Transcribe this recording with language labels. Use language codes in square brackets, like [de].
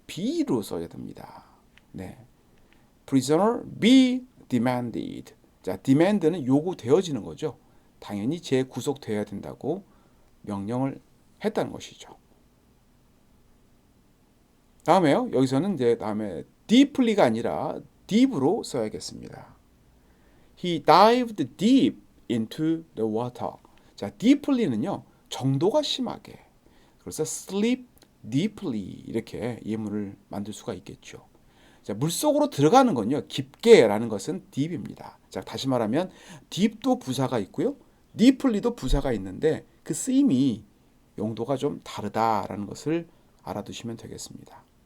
[ko] be로 써야 됩니다. 네. [en] prisoner be demanded. [ko] 자, demand는 요구되어지는 거죠. 당연히 재구속되어야 된다고 명령을 했다는 것이죠. 다음에요. 여기서는 이제 다음에 deeply가 아니라 deep로 써야겠습니다. [en] He dived deep into the water. [ko] 자, deeply는요. 정도가 심하게. 그래서 [en] sleep deeply [ko] 이렇게 예문을 만들 수가 있겠죠. 자, 물속으로 들어가는 건요. 깊게라는 것은 deep입니다. 자, 다시 말하면 deep도 부사가 있고요. deeply도 부사가 있는데 그 쓰임이 용도가 좀 다르다라는 것을 알아두시면 되겠습니다.